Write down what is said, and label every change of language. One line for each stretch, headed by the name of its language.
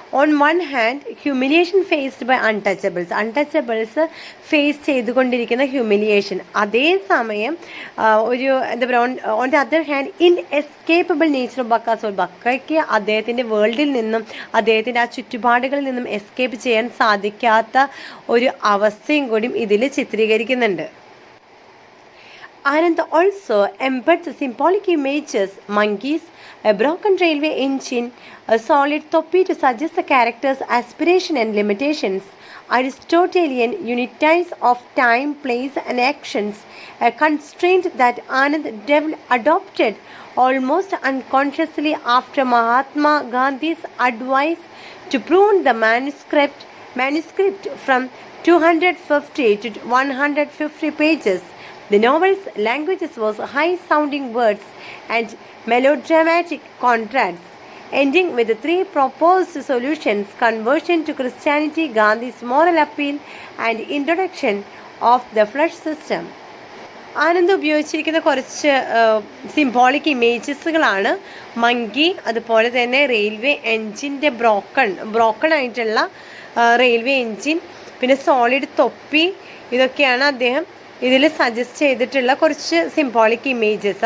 English: on one hand humiliation faced by untouchables
Malayalam: face ചെയ്തുകൊണ്ടിരിക്കുന്ന humiliation, അതേസമയം ഒരു എന്താ പറയുക,
English: on the other hand inescapable nature of
Malayalam: ബക്കയ്ക്ക് അദ്ദേഹത്തിൻ്റെ വേൾഡിൽ നിന്നും അദ്ദേഹത്തിൻ്റെ ആ ചുറ്റുപാടുകളിൽ നിന്നും എസ്കേപ്പ് ചെയ്യാൻ സാധിക്കാത്ത ഒരു അവസ്ഥയും കൂടി ഇതിൽ ചിത്രീകരിക്കുന്നുണ്ട്.
English: Anand also embeds symbolic images, monkeys, a broken railway engine, a solid topi to suggest the character's aspiration and limitations, Aristotelian unities of time, place and actions, a constraint that Anand adopted almost unconsciously after Mahatma Gandhi's advice to prune the manuscript from 250 to 150 pages. The novel's language was high-sounding words and melodramatic contrasts, ending with the three proposed solutions: conversion to Christianity, Gandhi's moral appeal, and introduction of the flesh system.
Malayalam: Anand ഉപയോഗിച്ചിരിക്കുന്ന കുറച്ച് symbolic ഇമേജസുകളാണ് monkey, അതുപോലെ തന്നെ railway എൻജിൻ്റെ broken ആയിട്ടുള്ള railway engine, പിന്നെ solid തൊപ്പി. ഇതൊക്കെയാണ് അദ്ദേഹം ഇതിൽ സജസ്റ്റ് ചെയ്തിട്ടുള്ള കുറച്ച് സിംബോളിക് ഇമേജസ്.